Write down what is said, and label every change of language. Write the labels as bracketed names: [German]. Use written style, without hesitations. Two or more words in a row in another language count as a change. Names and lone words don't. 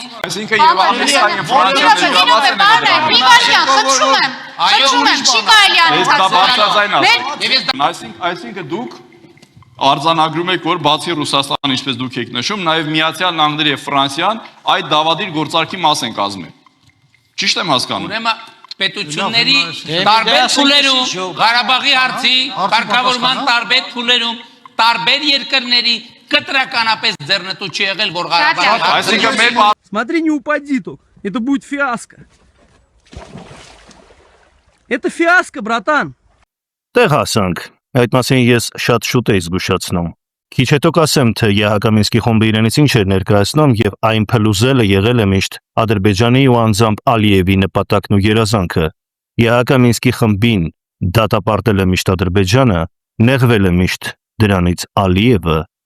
[Armenian] Այսինքն եւ Ամերիկան եւ Ֆրանսիան Այսինքն դուք արձանագրում եք, որ բացի Ռուսաստան, ինչպես դուք եք նշում, նաև Միացյալ Նահանգները եւ Ֆրանսիան այդ դավադիր գործարքի մաս են կազմել։ Ճիշտ եմ հասկանում։ Ուրեմն պետությունների տարբեր փուլերում, Ղարաբաղի հարցի կարգավորման տարբեր փուլերում, տարբեր երկրների կտրականապես ձեռնտու չի եղել, որ Ղարաբաղը։ Այսինքն մեր [Russian] Смотри, не упади только. Это будет фиаско. Это фиаско, братан. [Armenian] Տեղ հասանք, այդ մասին ես շատ շուտ էի զգուշացնում։ Քիչ հետո կասեմ, թե Յահակամինսկի խումբը իրենից ինչ էր ներկայացնում եւ այն փլուզելը եղել է միշտ Ադրբեջանի ու անձամբ Ալիևի նպատակն ու երազանքը։ Յահակամինսկի խմբին դատապարտել է միշտ Ադրբեջանը, նեղվել է միշտ դրանից Ալիևը